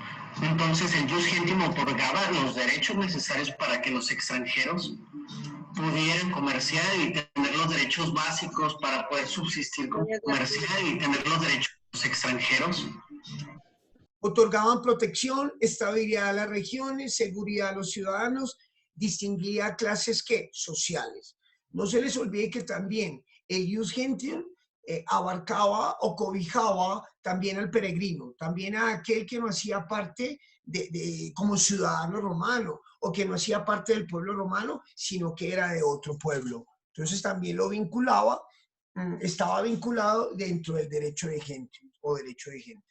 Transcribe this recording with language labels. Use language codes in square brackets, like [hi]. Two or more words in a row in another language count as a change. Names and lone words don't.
[es] Entonces el [la] Ius Gentium [es] otorgaba los derechos necesarios para que los extranjeros pudieran comerciar y tener los derechos básicos para poder subsistir, comerciar y tener los derechos extranjeros. Otorgaban protección, estabilidad a las regiones, seguridad a los ciudadanos distinguía clases ¿qué? Sociales. No se les olvide que también el [la] jus gentium [es] abarcaba o cobijaba también al peregrino, también a aquel que no hacía parte como ciudadano romano o que no hacía parte del pueblo romano, sino que era de otro pueblo. Entonces también lo vinculaba, estaba vinculado dentro del derecho de gentium o derecho de gentes.